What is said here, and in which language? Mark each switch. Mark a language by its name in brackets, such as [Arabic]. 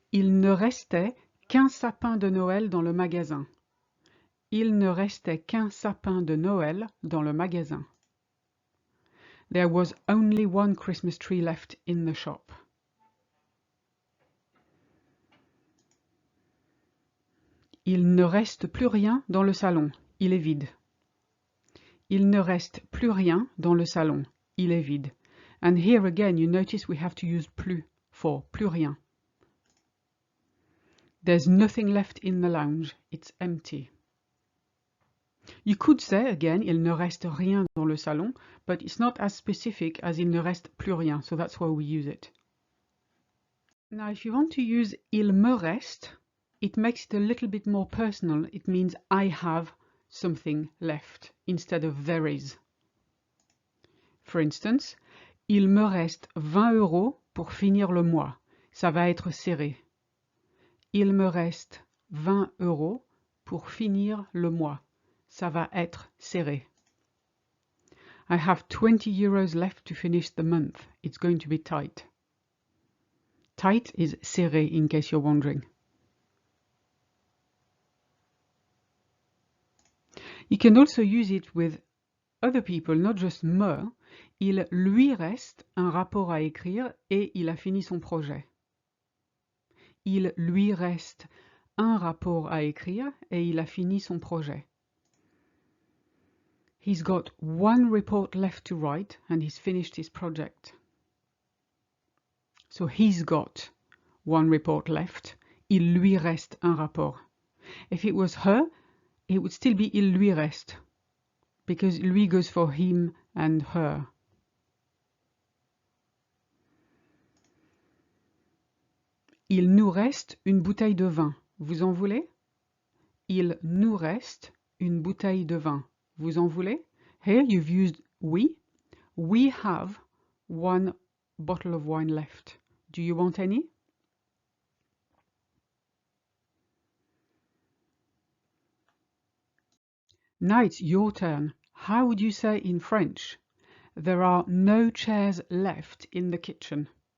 [French] Il ne restait qu'un sapin de Noël dans le magasin. Il ne restait qu'un sapin de Noël dans le magasin. [English] There was only one Christmas tree left in the shop. [French] Il ne reste plus rien dans le salon. Il est vide. Il ne reste plus rien dans le salon. Il est vide. [English] And here again you notice we have to use plus for plus rien. There's nothing left in the lounge. It's empty. You could say again, [French] il ne reste rien dans le salon, [English] but it's not as specific as [French] il ne reste plus rien, [English] so that's why we use it. Now, if you want to use il me reste, it makes it a little bit more personal. It means I have something left instead of there is. For instance, [French] il me reste 20 € pour finir le mois. Ça va être serré. Il me reste 20 € pour finir le mois. Ça va être serré. [English] I have 20 euros left to finish the month. It's going to be tight. Tight is serré, in case you're wondering. You can also use it with other people, not just me. [French] Il lui reste un rapport à écrire et il a fini son projet. Il lui reste un rapport à écrire et il a fini son projet. [English] He's got one report left to write and he's finished his project. So he's got one report left. [French] Il lui reste un rapport. [English] If it was her, it would still be il lui reste, because lui goes for him and her. [French] Il nous reste une bouteille de vin. Vous en voulez? Il nous reste une bouteille de vin. Vous en voulez? [English] Here you've used we. We have one bottle of wine left. Do you want any? Now it's your turn. How would you say in French? There are no chairs left in the kitchen.